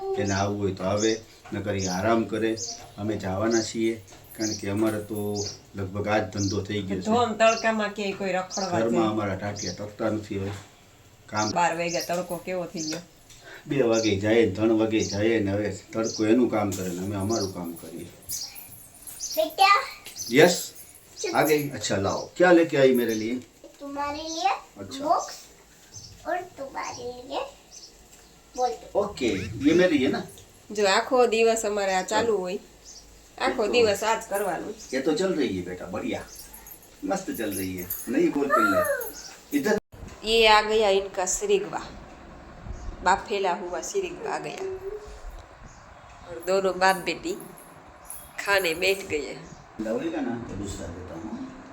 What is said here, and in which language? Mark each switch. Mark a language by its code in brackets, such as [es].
[gu] એને આવવું હોય તો આવે, નકર એ આરામ કરે. અમે જવાના છીએ કારણ કે અમારે તો લગભગ આ જ ધંધો થઈ ગયો છે. ધોમ તડકામાં કે કોઈ રખડવા ઘરમાં અમારા ટાટિયા ટકતા નથી. હવે કામ 12 વાગ્યા તડકો કેવો થઈ ગયો. 2 વાગે જાય, 3 વાગે જાય ને હવે તડકો એનું કામ કરે ને અમે અમારું કામ કરીએ. [hi] बेटा, यस आ गई. अच्छा लाओ, क्या लेके आई मेरे लिए? तुम्हारे लिए अच्छा. बुक्स और तुम्हारे लिए बॉल. ओके, ये मेरी है ना? [gu] જો આખો દિવસ અમારે આ ચાલુ હોય, આખો દિવસ આ જ કરવાનું. [hi] ये तो चल रही है बेटा, बढ़िया मस्त चल रही है. नहीं बोल पहले इधर. ये आ गया इनका सिरिगवा, बाफेला हुआ सिरिगवा आ गया. और दोनों बाप बेटी खाने बैठ गए. लगेगा ना तो दूसरा देता हूँ.